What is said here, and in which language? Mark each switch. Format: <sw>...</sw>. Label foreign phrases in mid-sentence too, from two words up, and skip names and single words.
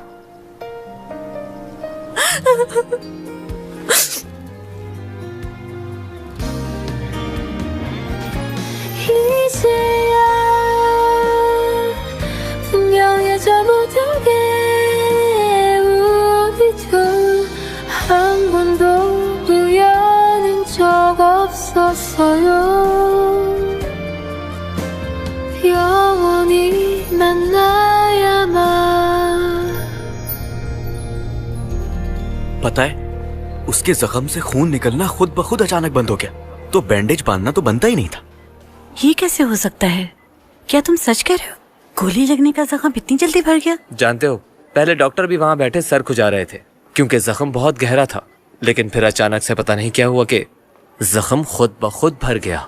<ko>이제야 분명해져 못하게 우리도 한 번도 우연인 적 없었어요. 영원히 만나야만।</ko> <hi>पता है, उसके जख्म से खून निकलना खुद ब खुद अचानक बंद हो गया, तो बैंडेज बांधना तो बनता ही नहीं था। ये कैसे हो सकता है? क्या तुम सच कह रहे हो? गोली लगने का जख्म इतनी जल्दी भर गया? जानते हो, पहले डॉक्टर भी वहाँ बैठे सर खुजा रहे थे क्योंकि जख्म बहुत गहरा था, लेकिन फिर अचानक से पता नहीं क्या हुआ कि जख्म खुद ब खुद भर गया।</hi>